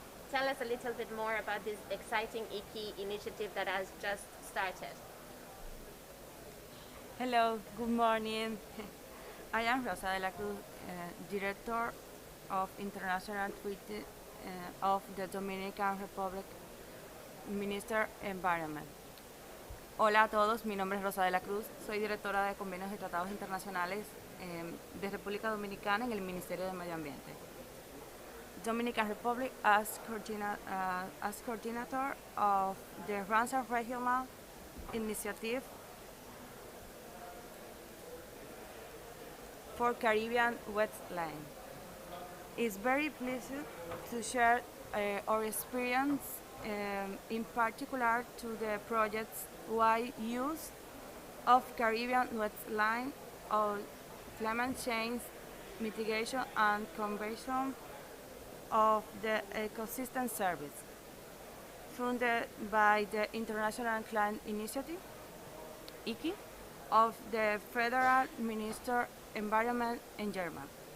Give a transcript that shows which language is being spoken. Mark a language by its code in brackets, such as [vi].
[en] Tell us a little bit more about this exciting IKI initiative that has just started. Hello, good morning. I am Rosa de la Cruz, Director of International Treaty of the Dominican Republic, Minister Environment. [es] Hola a todos, mi nombre es Rosa de la Cruz, soy directora de Convenios y Tratados Internacionales de República Dominicana en el Ministerio de Medio Ambiente. [en] Dominican Republic as coordinator of the Ramsar Regional Initiative for Caribbean Wetland. It's very pleased to share our experience, in particular to the project's wide use of Caribbean wetland of climate change mitigation and conservation of the ecosystem service, funded by the International Climate Initiative, IKI, of the Federal Minister Environment in Germany.